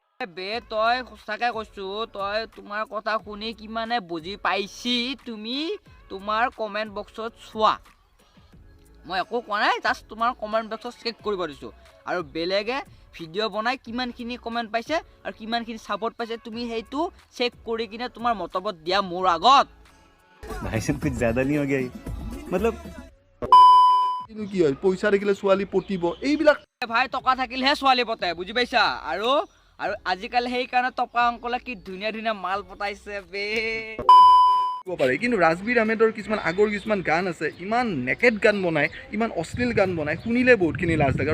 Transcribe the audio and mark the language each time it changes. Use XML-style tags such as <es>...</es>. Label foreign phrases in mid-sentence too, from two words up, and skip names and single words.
<as>তই সঁচাকৈ কৈছোঁ, তই তোমাৰ কথা শুনি কিমানে বুজি পাইছি তুমি তোমাৰ</as> <en>comment boxত</en> <as>চোৱা। মই একো কোৱা নাই, জাষ্ট তোমাৰ</as> <en>comment boxত</en> <as>চেক কৰিব দিছোঁ। আৰু বেলেগে ভিডিঅ' বনাই কিমানখিনি কমেণ্ট পাইছে আৰু কিমানখিনি ছাপোৰ্ট পাইছে তুমি সেইটো চেক কৰি কিনে তোমাৰ মতামত দিয়া মোৰ আগত।</as> <hi>भाई साहब कुछ ज्यादा नहीं हो गया ये? मतलब</hi> <as>কি হয়, পইচা দেখিলে ছোৱালী পতিব এইবিলাক। ভাই টকা থাকিলেহে ছোৱালী পতাই, বুজি পাইছা? আৰু আজিকালি সেইকাৰণে টকা অংকলে কি ধুনীয়া ধুনীয়া মাল পতাইছে বে। পাৰে, কিন্তু ৰাজবীৰ আহমেদৰ কিছুমান আগৰ কিছুমান গান আছে, ইমান নেকেড গান বনায়, ইমান অশ্লীল গান বনায়, শুনিলে বহুতখিনি লাজ লাগে।</as>